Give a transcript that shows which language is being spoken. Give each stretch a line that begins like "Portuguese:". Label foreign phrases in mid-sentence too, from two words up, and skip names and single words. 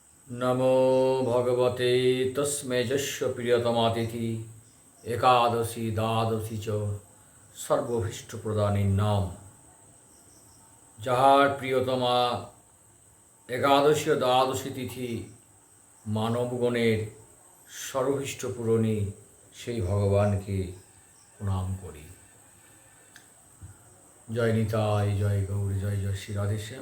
Sanskrit: नमो भगवते तस्मै यस्य प्रियतमातिथि एकादशी द्वादशी च सर्वभीष्टप्रदानी नाम।
Bangla: যাহার প্রিয়তমা একাদশী ও দ্বাদশী তিথি মানবগণের সর্বভীষ্ট পূরণী সেই ভগবানকে প্রণাম করি। জয় নিতাই, জয় গৌরী, জয় জয় শ্রী রাধেশ্যাম।